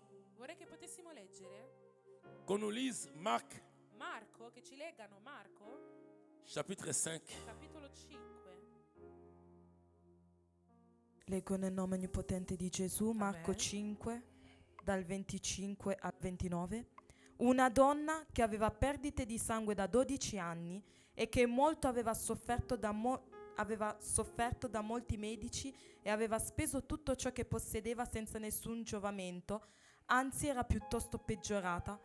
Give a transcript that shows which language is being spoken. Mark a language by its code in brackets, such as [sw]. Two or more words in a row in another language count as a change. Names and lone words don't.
[it] Vorrei che potessimo leggere [fr] qu'on nous lise Marc, [it] Marco, che ci leggano Marco, [fr] chapitre 5. [it] capitolo 5. Leggo nel nome onnipotente di Gesù, Marco Amen. 5, dal 25 al 29. Una donna che aveva perdite di sangue da 12 anni e che molto aveva sofferto da molti medici e aveva speso tutto ciò che possedeva senza nessun giovamento, anzi era piuttosto peggiorata.